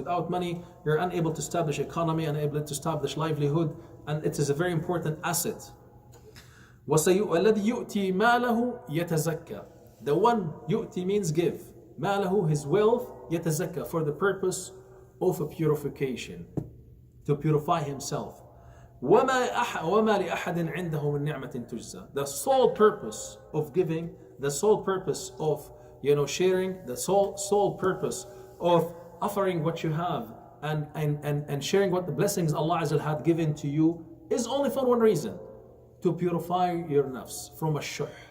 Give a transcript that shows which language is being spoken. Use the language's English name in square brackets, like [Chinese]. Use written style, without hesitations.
[English] Without money, you're unable to establish economy, unable to establish livelihood, and it is a very important asset. [Arabic] وَالَّذِي يُؤْتِي مَالَهُ يَتَزَكَّى. [English] The one, yu'ti means give, ماله, his wealth, يتزكى, for the purpose of a purification, to purify himself. [Arabic] وما لأحد عنده من نعمة تجزى. [English] The sole purpose of giving, the sole purpose of sharing, the sole purpose of offering what you have and sharing what the blessings Allah Azza had given to you is only for one reason: to purify your nafs from الشح.